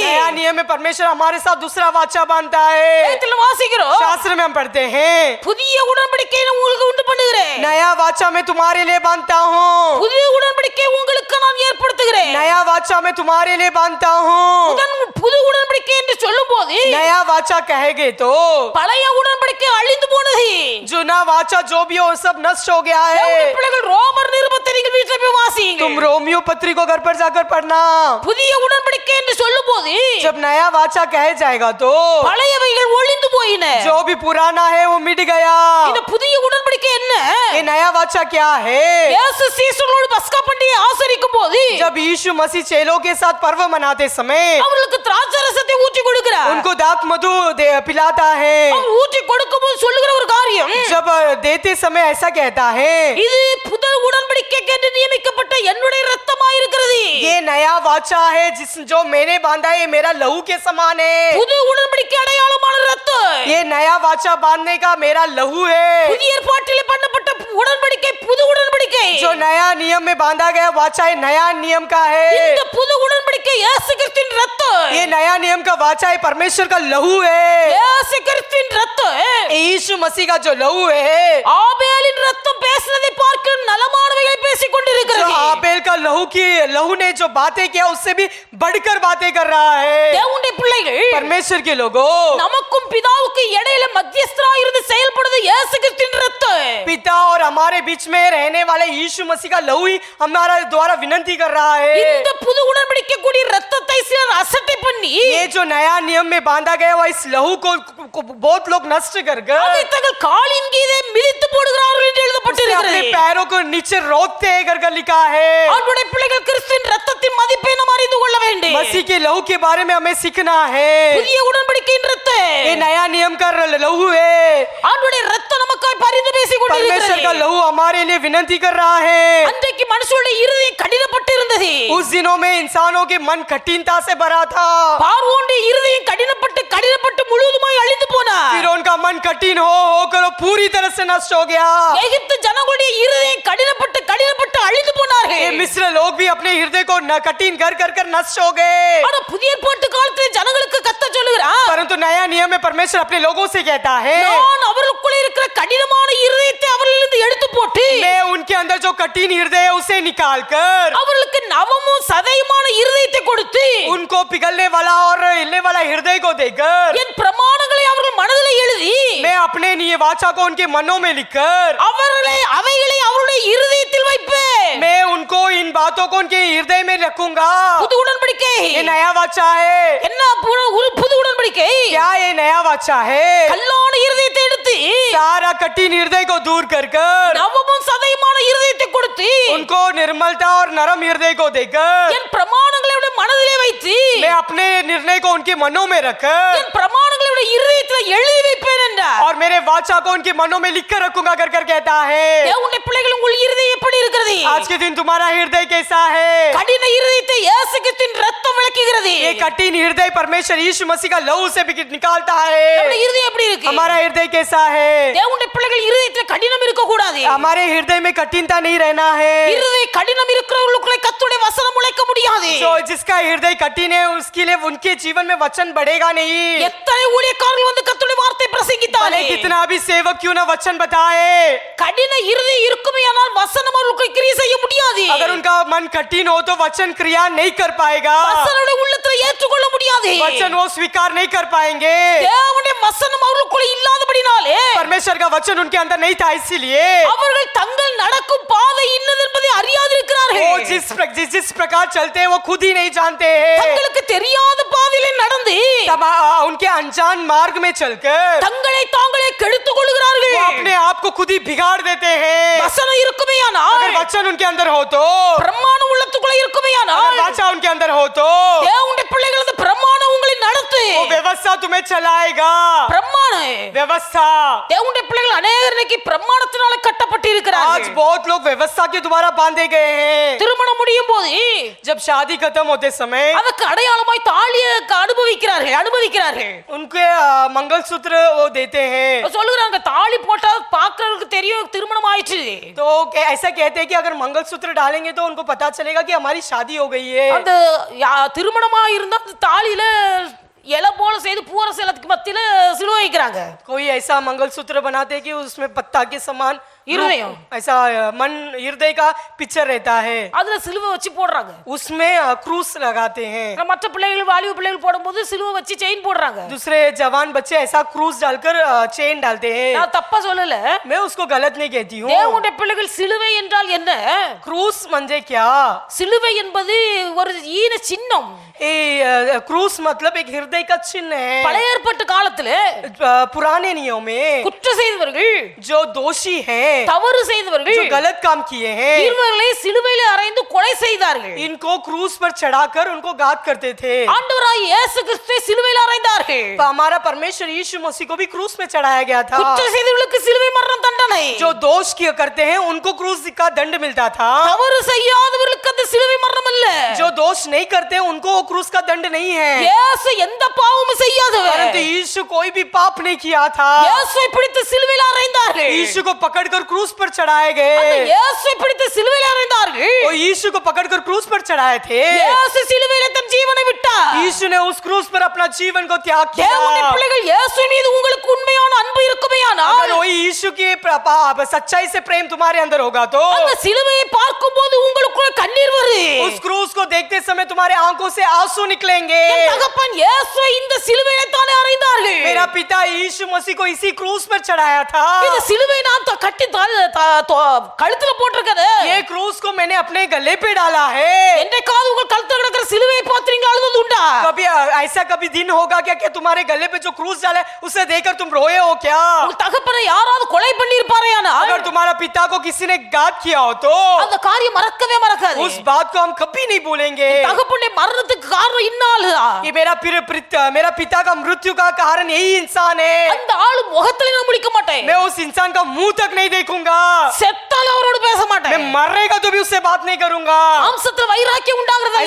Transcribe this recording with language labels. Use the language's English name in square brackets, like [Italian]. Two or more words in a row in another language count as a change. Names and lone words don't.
[Hindi] नया नियम में परमेश्वर हमारे साथ दूसरा वाचा बांधता है। [Tamil] வேதத்துல வாசிக்கிறோம், [Hindi] शास्त्र में हम पढ़ते हैं [Tamil] புதிய உடன்படிக்கையை நான் உங்களுக்கு உண்டு பண்ணுகிறேன். [Hindi] नया वाचा मैं तुम्हारे लिए बांधता हूँ, [Tamil] புதிய உடன்படிக்கை உங்களுக்கு நான் ஏற்படுத்துகிறேன். [Hindi] नया वाचा मैं तुम्हारे लिए बांधता हूँ। [Tamil] புது உடன்படிக்கை என்று சொல்லும்போது [Hindi] नया वाचा कहेगे तो [Tamil] பழைய உடன்படிக்கை அழிந்து போனது. [Hindi] जुना वाचा जो भी हो सब नष्ट हो गया [Tamil] தேவனுடைய [Hindi] है। [Tamil] பிள்ளைகள் ரோமர் நிருபத்தை நீங்கள் வீட்டில் போய் வாசியுங்க. [Hindi] तुम रोमियो पत्री को घर पर जाकर पढ़ना। [Tamil] புதிய உடன்படிக்கை என்று சொல்லும்போது [Hindi] जब नया वाचा कहे जाएगा तो [Tamil] பழையவைகள் ஒழிந்து போயின. [Hindi] जो भी पुराना है वो मिट गया। [Tamil] இந்த புதிய உடன்படிக்கை என்ன? [Hindi] ये नया वाचा क्या है? [Tamil] இயேசு சீஷர்களோடு பஸ்கா பண்டிகையை ஆசரிக்கும் போது [Hindi] जब यीशु मसीह चेलों के साथ पर्व मनाते समय [Tamil] அவர்களுக்கு திராட்சை ரசத்தை ஊற்றி கொடுக்கிறார். [Hindi] उनको दाख मधु पिलाता है। [Tamil] அவர் ஊற்றி கொடுக்கும்போது சொல்லுகிற ஒரு காரியம், [Hindi] जब देते समय ऐसा कहता है [Tamil] இது புது உடன்படிக்கைக்கு என்று நியமிக்கப்பட்ட என்னுடைய இரத்தமாய் இருக்கிறது. [Hindi] ये नया वाचा है जो मैंने बांधा है, ये मेरा लहू के समान है। [Tamil] புது உடன்படிக்கை அடையாளமான இரத்தம். [Hindi] ये नया वाचा बांधने का मेरा लहू है। [Tamil] புதிய ஏற்பாட்டிலே பண்ணப்பட்ட உடன்படிக்கை புது உடன்படிக்கை. [Hindi] जो नया नियम में बांधा गया वाचा है नया नियम का है। [Tamil] இந்த புது உடன்படிக்கை இயேசு கிறிஸ்துவின் இரத்தம். [Hindi] ये नया नियम का वाचा है परमेश्वर का लहू है। [Tamil] இயேசு கிறிஸ்துவின் இரத்தம் [Hindi] यीशु मसीह का जो लहू है, [Tamil] ஆபேலின் இரத்தம் பேசினதை பார்க்கும் நலமானவைகளை பேசிக் [Hindi] जो [Tamil] கொண்டிருக்கிறது. [Hindi] आबेल का लहू ने जो बातें किया उससे भी बढ़कर बातें कर रहा है। [Tamil] தேவனுடைய பிள்ளைகள் [Hindi] परमेश्वर के लोगों, [Tamil] நமக்கும் பிதாவுக்கும் இடையில மத்தியஸ்தராய் இருந்து செயல்படுவது இயேசு கிறிஸ்துவின் இரத்தம். [Hindi] पिता और हमारे बीच में रहने वाले यीशु मसीह का लहू ही हमारा द्वारा विनती कर रहा है। [Tamil] இந்த புது உடன்படிக்கை கூடிய இரத்தத்தை சிலர் அசட்டை பண்ணி [Hindi] ये जो नया नियम में बांधा गया हुआ इस लहू को बहुत लोग नष्ट कर गए, [Tamil] அதை தங்கள் காலின் கீழே மிதித்து போடுகிறார்கள் என்று [Hindi] अपने [Tamil] எழுதப்பட்டிருக்கிறது. [Hindi] पैरों को नीचे रोकते हैं कर लिखा है। [Tamil] அவருடைய பிள்ளைகள் கிறிஸ்துவின் இரத்தத்தின் மதிப்பை நாம் அறிந்து கொள்ள வேண்டும். [Hindi] मसीह के लहू के बारे में हमें सीखना है। [Tamil] புதிய உடன்படிக்கையின் இரத்தம், [Hindi] ये नया नियम का लहू है। [Tamil] அவருடைய இரத்தம் நமக்காய் பரிந்து பேசிக் [Hindi] परमेश्वर का [Tamil] கொண்டிருக்கிறது. [Hindi] लहू हमारे लिए विनती कर रहा है। [Tamil] அன்றைக்கு மனுஷனுடைய இருதயம் கடினப்பட்டு இருந்தது. [Hindi] उस दिनों में इंसानों के मन कठिनता से भरा था। [Tamil] பார்வோனுடைய இருதயம் கடினப்பட்டு முழுவதுமாய் அழிந்து போனார். [Hindi] फिर उनका मन कठिन होकर पूरी तरह से नष्ट हो गया। [Tamil] எகிப்து ஜனங்களுடைய இருதயம் கடினப்பட்டு அழிந்து [Hindi] ये [Tamil] போனார்கள். [Hindi] मिस्र लोग भी अपने हृदय को कठिन कर नष्ट हो गए। [Tamil] ஆனா புதிய ஏற்பாட்டு காலத்தில் [Hindi] परमेश्वर अपने लोगों से कहता है, [Tamil] நான் அவர்களுக்குள்ள இருக்கிற கடினமான இருதயத்தை அவர்களிலிருந்து எடுத்து போட்டு [Hindi] मैं उनके अंदर जो कठिन हृदय है उसे निकालकर [Tamil] அவர்களுக்கு நவமும் சதையுமான இருதயத்தை கொடுத்து [Hindi] उनको पिघलने वाला और हिलने वाला हृदय को देकर [Tamil] என் பிரமாணங்களை அவர்கள் மனதிலே எழுதி [Hindi] मैं अपने निये वाचा को उनके मनों में लिखकर [Tamil] அவைகளை அவருடைய இருதயத்தில் வைப்பேன். [Hindi] मैं उनको इन बातों को उनके हृदय में रखूंगा. [Tamil] புது உடன்படிக்கை [Hindi] ये नया वाचा है. [Tamil] என்ன புது உடன்படிக்கை? [Hindi] क्या ये नया वाचा है? [Tamil] கல்லான இருதயத்தை எடுத்து [Hindi] सारा कठिन हृदय को दूर कर [Tamil] நவமும் சதையுமான இருதயத்தை கொடுத்து [Hindi] उनको निर्मलता और नरम हृदय को देकर [Tamil] என் பிரமாணங்களை அவருடைய மனதிலே வைத்து [Hindi] मैं अपने निर्णय को उनके मनों में रखकर [Tamil] என் பிரமாணங்களை அவருடைய இருதயத்தில் எழுதி வைப்பேன் என்றார். [Hindi] और मेरे वाचा को उनके मनों में लिखकर रखूंगा कर कहता है. [Tamil] தேவனுடைய பிள்ளைகள் உங்கள் இருதயம் எப்படி இருக்கிறது? [Hindi] आज के दिन तुम्हारा हृदय कैसा है? [Tamil] கடின இருதயத்தை இயேசு கிறிஸ்துவின் இரத்தம் விளக்குகிறது. [Hindi] ये कठिन हृदय परमेश्वर यीशु मसीह का लहू से निकालता है. [Tamil] நம்முடைய இருதயம் எப்படி இருக்கு? [Hindi] हमारा हृदय कैसा है? [Tamil] தேவனுடைய பிள்ளைகள் இருதயத்தில் கடினம் இருக்க கூடாது. [Hindi] हमारे हृदय में कठिनता नहीं रहना है. [Tamil] இருதய கடினம் இருக்கிறவர்களுக்குள்ளே கர்த்தருடைய வசனம் முளைக்க முடியாது. [Hindi] जो जिसका हृदय कठिन है उसके लिए उनके जीवन में वचन बढ़ेगा नहीं. [Tamil] எத்தனை ஊழியக்காரர்கள் வந்து கர்த்தருடைய வார்த்தை பிரசங்கித்தாலே [Hindi] कितना भी सेवक क्यों ना वचन बताए, [Tamil] கடின இருதயம் இருக்குமேயானால் வசனம் அவர்களுக்கு கிரியை செய்ய முடியாது. [Hindi] अगर उनका मन कठिन हो तो वचन क्रिया नहीं कर पाएगा. [Tamil] வசனத்தை உள்ளத்தில் ஏற்றுக்கொள்ள முடியாது. [Hindi] वचन वो स्वीकार नहीं कर पाएंगे. [Tamil] தேவனுடைய வசனம் அவர்களுக்குள்ள இல்லாதபடினாலே [Hindi] परमेश्वर का वचन उनके अंदर नहीं था, इसीलिए [Tamil] அவர்கள் தங்கள் நடக்கும் பாதை இன்னது என்பதை அறியாதிருக்கிறார்கள். [Hindi] वो जिस प्रकार चलते हैं वो खुद ही नहीं जानते हैं. [Tamil] தங்களுக்கு தெரியாத பாதையிலே நடந்து [Hindi] उनके अनजान मार्ग में चलकर [Tamil] தங்களை தாங்களே கெடுத்துக் கொள்கிறார்கள். [Hindi] वो अपने आप को खुद ही बिगाड़ देते हैं. [Tamil] வசனம் இருக்குமேயானால் [Hindi] अगर वचन उनके अंदर हो तो, [Tamil] பிரமாணம் உள்ளத்துக்குள்ள இருக்குமேயானால் [Hindi] अगर वाचा उनके अंदर हो तो [Tamil] தேவனுடைய பிள்ளைகள் அந்த பிரமாணம் உங்களை நடத்து. [Hindi] वो व्यवस्था तुम्हें चलाएगा. [Tamil] பிரமாணம் [Hindi] व्यवस्था. [Tamil] தேவனுடைய பிள்ளைகள் அநேகர் இன்னைக்கு பிரமாணத்தினால கட்டப்பட்டு [Hindi] आज [Tamil] இருக்கிறார்கள். [Hindi] बहुत लोग व्यवस्था के द्वारा बांधे गए हैं. [Tamil] திருமணம் முடியும் போது [Hindi] जब शादी खत्म होते समय [Tamil] அதற்கு அடையாளமாய் தாலியை அனுபவிக்கிறார்கள். [Hindi] उनके मंगलसूत्र वो देते हैं. [Tamil] சொல்லுகிறாங்க தாலி போட்டா பார்க்கிறவங்களுக்கு தெரியும் திருமணம் ஆயிடுச்சு. [Hindi] तो ऐसा कहते हैं कि अगर मंगलसूत्र डालेंगे तो उनको पता चलेगा कि हमारी शादी हो गई है. [Tamil] அந்த திருமணமா இருந்தா அந்த தாலியில இலை போல செய்து பூரசலத்துக்கு மத்தியில சிலுவை வைக்கிறாங்க. [Hindi] कोई ऐसा मंगलसूत्र बनाते हैं कि उसमें पत्ता के समान हृदय ऐसा मन हृदय का पिक्चर रहता है. [Tamil] அதுல சிலுவை வச்சு போடுறாங்க. [Hindi] उसमें क्रूस लगाते हैं. [Tamil] மற்ற பிள்ளைகள் வாலிப பிள்ளைகள் போடும்போது சிலுவை வச்சு செயின் போடுறாங்க. [Hindi] दूसरे जवान बच्चे ऐसा क्रूस डालकर चेन डालते हैं. [Tamil] நான் தப்பா சொல்லல, [Hindi] मैं उसको गलत नहीं कहती हूँ. [Tamil] தேவனுடைய பிள்ளைகள் சிலுவை என்றால் என்ன? [Hindi] क्रूस म्हणजे क्या? [Tamil] சிலுவை என்பது ஒரு ஈன சின்னம். [Hindi] क्रूस मतलब एक हृदय का चिन्ह है. [Tamil] பழைய ஏற்பாட்டு காலத்துல [Hindi] पुराने नियम में [Tamil] குற்றம் செய்தவர்கள், [Hindi] जो दोषी हैं, [Tamil] தவறு செய்தவர்கள், [Hindi] जो गलत काम किए हैं, [Tamil] இவர்களை சிலுவையிலே அறைந்து கொலை செய்தார்கள். [Hindi] इनको क्रूस पर चढ़ाकर उनको घात करते थे. [Tamil] ஆண்டவராகிய இயேசு கிறிஸ்துவை சிலுவையில் அறைந்தார்கள். [Hindi] तो हमारा परमेश्वर यीशु मसीह को भी क्रूस में चढ़ाया गया था. [Tamil] குற்றம் செய்தவர்களுக்கு சிலுவை மரணம் தண்டனை. [Hindi] जो दोष किया करते हैं उनको क्रूस का दंड मिलता था. [Tamil] தவறு செய்யாதவர்களுக்கு அந்த சிலுவை மரணம் அல்ல. [Hindi] जो दोष नहीं करते उनको वो क्रूस का दंड नहीं है. [Tamil] இயேசு எந்த பாவமும் செய்யாதவர். [Hindi] परंतु यीशु कोई भी पाप नहीं किया था. [Tamil] இயேசுவை பிடித்து சிலுவையில் அறைந்தார்கள். [Hindi] यीशु को पकड़कर क्रूस पर चढ़ाए [Tamil] அந்த [Hindi] गए. [Tamil] இயேசுவை பிடித்து சிலுவையில் அறைந்தார்கள். [Hindi] वो यीशु को पकड़कर क्रूस पर चढ़ाए थे. [Tamil] இயேசு சிலுவையிலே தன் ஜீவனை விட்டார். [Hindi] यीशु ने उस क्रूस पर अपना जीवन को त्याग [Tamil] தேவனுடைய [Hindi] किया. [Tamil] பிள்ளைகள் இயேசு மீது உங்களுக்கு உண்மையான அன்பு இருக்குமேயானால் [Hindi] अगर वही यीशु की सच्चाई से प्रेम तुम्हारे अंदर होगा तो [Tamil] அந்த சிலுவையை பார்க்கும்போது உங்களுக்குள்ள கண்ணீர் வரும். [Hindi] उस क्रूस को देखते समय तुम्हारे आंखों से आंसू निकलेंगे. [Tamil] என் தகப்பன் இயேசுவை இந்த சிலுவையிலே தானே அறைந்தார்கள். [Hindi] मेरा पिता यीशु मसीह को इसी क्रूस पर चढ़ाया था. [Tamil] இந்த சிலுவை நான் கட்டி கழுத்துல போட்டிருக்கது. [Hindi] ये क्रूस को मैंने अपने गले पे डाला है. [Tamil] என்றைக்காவது உங்கள் கழுத்துல கிடக்கிற சிலுவையை பார்த்து நீங்கள் அழுதது உண்டா? [Hindi] कभी ऐसा कभी दिन होगा क्या कि तुम्हारे गले पे जो क्रूस डाला है उसे देखकर तुम रोए हो क्या? [Tamil] உங்கள் தகப்பனை யாராவது கொலை பண்ணியிருப்பாரேயானால் [Hindi] अगर तुम्हारा पिता को किसी ने घात किया हो तो [Tamil] அந்த காரியம் மறக்கவே மறக்காது. [Hindi] उस बात को हम कभी नहीं भूलेंगे. [Tamil] தகப்பனுடைய மரணத்துக்கு காரணம் இன்னால்தான். [Hindi] ये मेरा पिता का मृत्यु का कारण यही इंसान है. [Tamil] அந்த ஆளு முகத்துல நான் முடிக்க மாட்டேன். [Hindi] मैं उस इंसान का मुंह तक नहीं देखूंगा. [Tamil] செத்தாலும் அவரோடு பேச [Hindi] मैं [Tamil] மாட்டேன். [Hindi] मरेगा तो भी उससे बात नहीं करूंगा. [Tamil] மாம்சத்துல வைராக்கியம் உண்டாகிறது [Hindi] ऐसे